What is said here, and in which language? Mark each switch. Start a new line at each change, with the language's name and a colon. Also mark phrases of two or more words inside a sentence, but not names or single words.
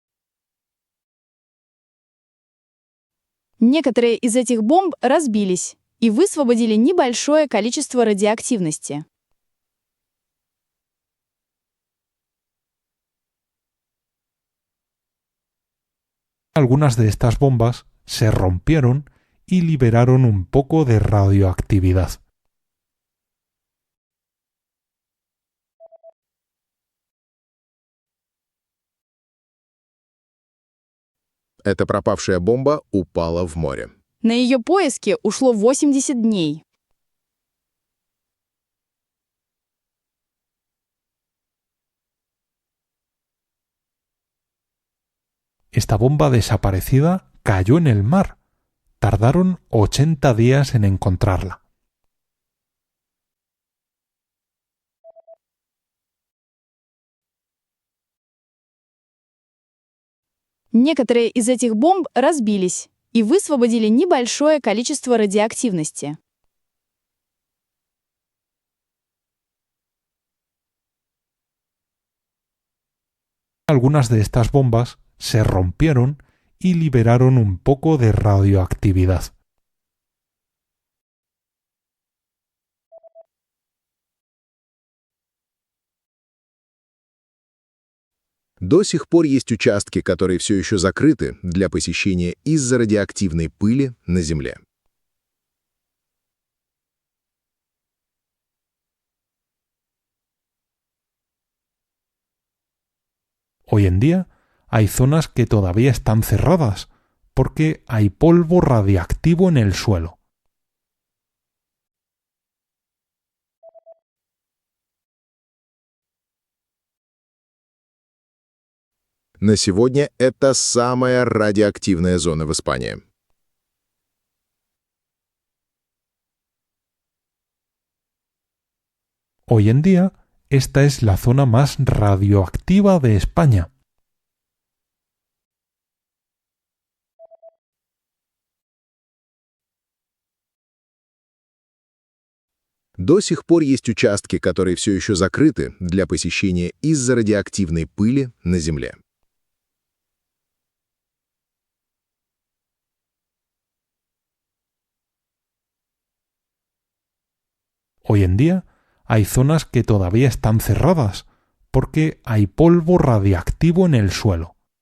Russian: Некоторые из этих бомб разбились. и высвободили небольшое количество радиоактивности.
Spanish: Algunas de estas bombas se rompieron y liberaron un poco de radioactividad.
Russian: Эта пропавшая бомба упала в море. На ее поиски ушло 80 дней.
Spanish: Esta bomba desaparecida cayó en el mar. Tardaron 80 días en encontrarla.
Russian: Некоторые из этих бомб разбились и высвободили небольшое количество радиоактивности.
Spanish: Algunas de estas bombas se rompieron y liberaron un poco de radioactividad.
Russian: До сих пор есть участки, которые все еще закрыты для посещения из-за радиоактивной пыли на Земле.
Spanish: Hoy en día hay zonas que todavía están cerradas porque hay polvo radiactivo en el suelo.
Russian: На сегодня это самая радиоактивная зона в Испании.
Spanish: Hoy en día, esta es la zona más radioactiva de España.
Russian: До сих пор есть участки, которые все еще закрыты для посещения из-за радиоактивной пыли на Земле.
Spanish: Hoy en día hay zonas que todavía están cerradas porque hay polvo radiactivo en el suelo.